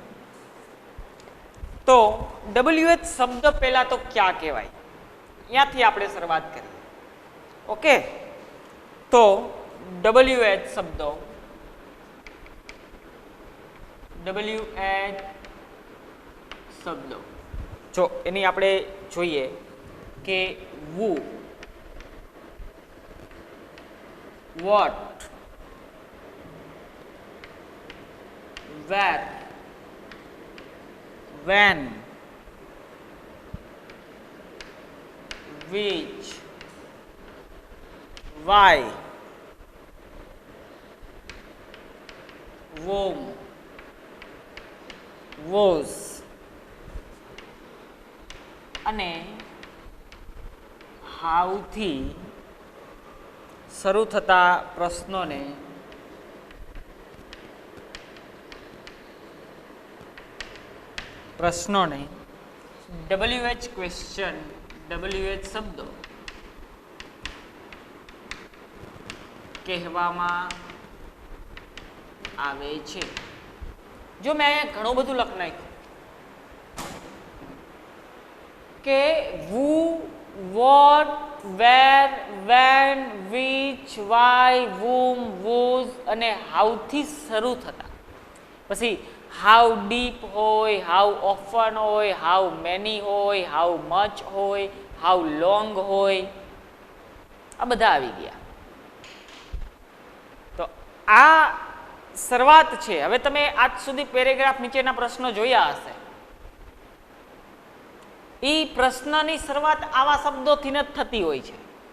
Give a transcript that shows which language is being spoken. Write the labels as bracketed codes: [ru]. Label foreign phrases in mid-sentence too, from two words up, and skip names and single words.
[gu] તો WH શબ્દ પહેલા તો ક્યાં કહેવાય, ત્યાંથી આપણે શરૂઆત કરીએ. ઓકે, તો WH શબ્દો, WH શબ્દો જો એની આપણે જોઈએ કે who, [en] what, where, when, which, why, whom, was [gu] અને how થી શરૂ થતા પ્રશ્નોને WH ક્વેશ્ચન, WH શબ્દો કહેવામાં આવે છે. જો મેં અહીંયા ઘણું બધું લખ નાખ્યું કે [en] who, what, where, when, which, why, whom, whose [gu] અને how થી શરૂ થતા, પછી [en] how deep [gu] હોય, [en] how often [gu] હોય, [en] how many [gu] હોય, [en] how much [gu] હોય, [en] how long [gu] હોય, આ બધા આવી ગયા. તો આ શરૂઆત છે. હવે તમે આજ સુધી પેરેગ્રાફ નીચેના પ્રશ્નો જોયા હશે. એ પ્રશ્નની શરૂઆત આવા શબ્દોથી જ થતી હોય છે.